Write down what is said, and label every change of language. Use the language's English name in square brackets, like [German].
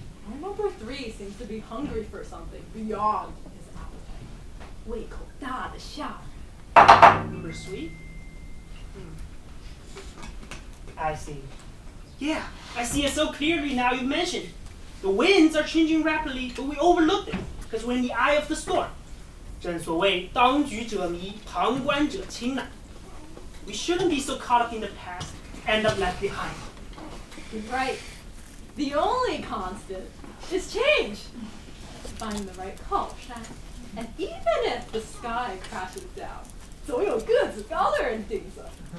[English] Our number 3 seems to be hungry for something beyond his appetite. [Chinese] 胃口大的下。 [English] Number 3? I see. Yeah, I see it so clearly now you mention it. The winds are changing rapidly, but we overlooked it because we're in the eye of the storm. [Chinese] 正所谓当局者迷，旁观者清呐。 [English] We shouldn't be so caught up in the past, end up left behind. You're right. The only constant is change. Finding the right color. And even if the sky crashes down, [Chinese] 总有个子高的人顶着.